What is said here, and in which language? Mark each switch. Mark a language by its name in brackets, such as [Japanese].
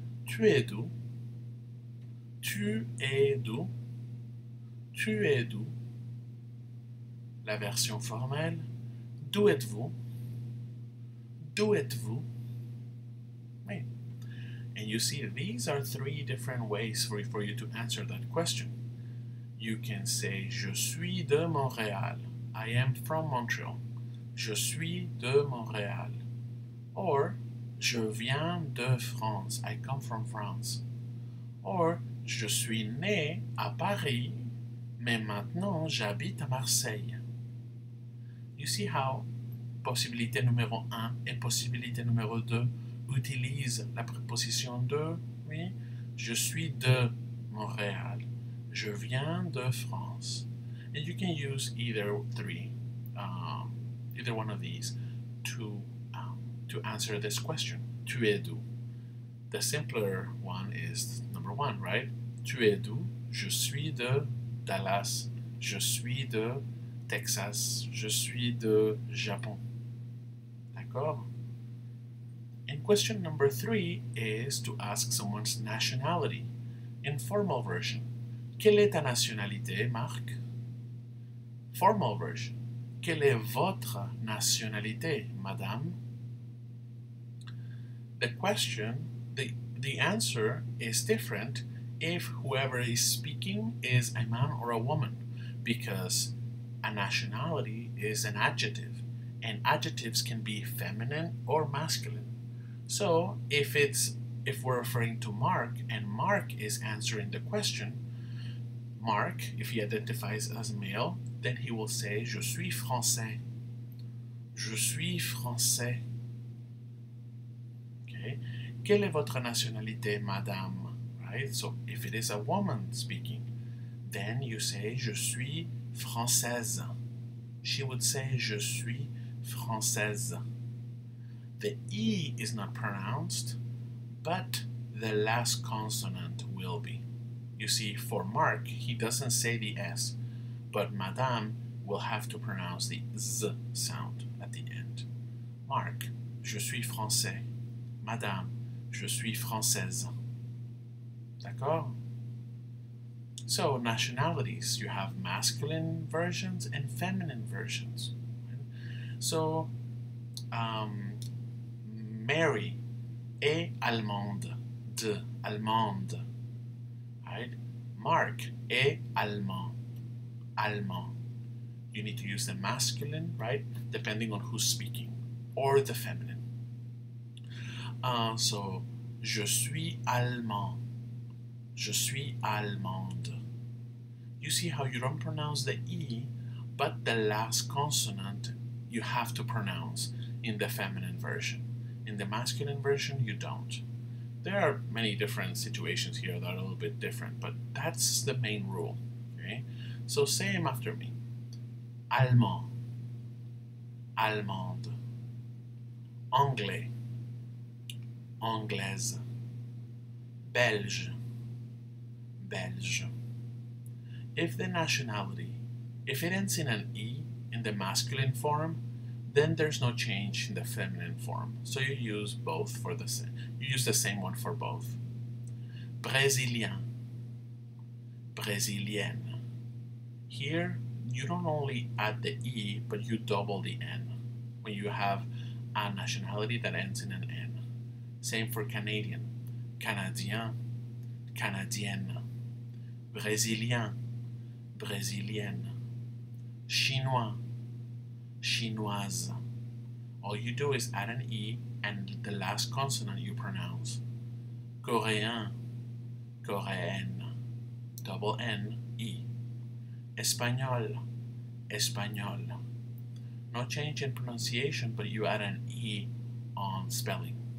[French] Tu es d'où? Tu es d'où? Tu es d'où? La version formelle. D'où êtes-vous? D'où êtes-vous? [English] Right. And you see, these are 3 different ways for you to answer that question. You can say, [French] je suis de Montréal. [English] I am from Montreal. [French] Je suis de Montréal. [English] Or, [French] je viens de France. [English] I come from France. [French] Or, je suis né à Paris, mais maintenant j'habite à Marseille. [English] You see how [French] possibilité numéro 1 et possibilité numéro 2 utilisent la préposition de? Oui. Je suis de Montréal. Je viens de France. [English] And you can use either 3, either one of these to to answer this question. [French] Tu es d'où? [English] The simpler one is number one, right? [French] Tu es d'où? Je suis de Dallas. Je suis de Texas. Je suis de Japon. D'accord? [English] And question number three is to ask someone's nationality. Informal version. [French] Quelle est ta nationalité, Marc? [English] Formal version. [French] Quelle est votre nationalité, madame? [English] The question, the answer is different if whoever is speaking is a man or a woman, because a nationality is an adjective, and adjectives can be feminine or masculine. So if we're referring to Mark and Mark is answering the question, Mark, if he identifies as male, then he will say [French] Je suis français. Je suis français. [English] Okay. [French] Quelle est votre nationalité, madame? [English] Right? So if it is a woman speaking, then you say [French] Je suis française. [English] She would say [French] Je suis française. [English] The E is not pronounced, but the last consonant will be. You see, for Mark, he doesn't say the S, but madame will have to pronounce the Z sound at the end. [French] Mark, je suis français. Madame, je suis française. D'accord? [English] So, nationalities, you have masculine versions and feminine versions. [French] So, Mary est allemande, de allemande. [English] Right? [French] Mark est allemand, allemand. [English] You need to use the masculine, right? Depending on who's speaking, or the feminine. [French] So, je suis allemand. Je suis allemande. [English] You see how you don't pronounce the E, but the last consonant you have to pronounce in the feminine version. In the masculine version, you don't. There are many different situations here that are a little bit different, but that's the main rule. Okay? So say them after me. [French] Allemand, allemande. Anglais, anglaise. Belge, belge. [English] If the nationality, if it ends in an E in the masculine form, then there's no change in the feminine form. So you use both for the same. You use the same one for both. [French] Brésilien, brésilienne. [English] Here, you don't only add the E, but you double the N when you have a nationality that ends in an N. Same for Canadian. [French] Canadien, canadienne. Brésilien, brésilienne. Chinois, chinoise. [English] All you do is add an E and the last consonant you pronounce. [French] Coréen, coréenne. [English] Double N, E. [French] Espagnol, espagnol. [English] No change in pronunciation, but you add an E on spelling.